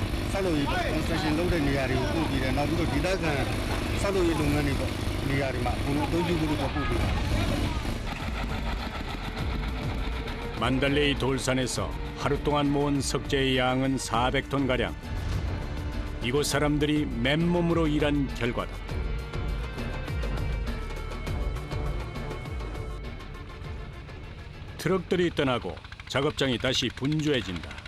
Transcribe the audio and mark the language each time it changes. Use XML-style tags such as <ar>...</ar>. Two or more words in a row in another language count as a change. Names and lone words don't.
<my>ဆောက်လုပ်ရေး construction လုပ်တဲ့နေရာတွေကိုပို့ပြီးတယ်နောက်ပြီးတော့ဒေသခံဆောက်လုပ်ရေးလုပ်ငန်းတွေပေါ့နေရာတွေမှာအကုန်လုံးအသုံးပြုဖို့တော့ပို့ပေးတာ</my> <ko>만달레이 돌산에서 하루 동안 모은 석재의 양은 400톤 가량. 이곳 사람들이 맨몸으로 일한 결과다. 트럭들이 떠나고 작업장이 다시 분주해진다.</ko>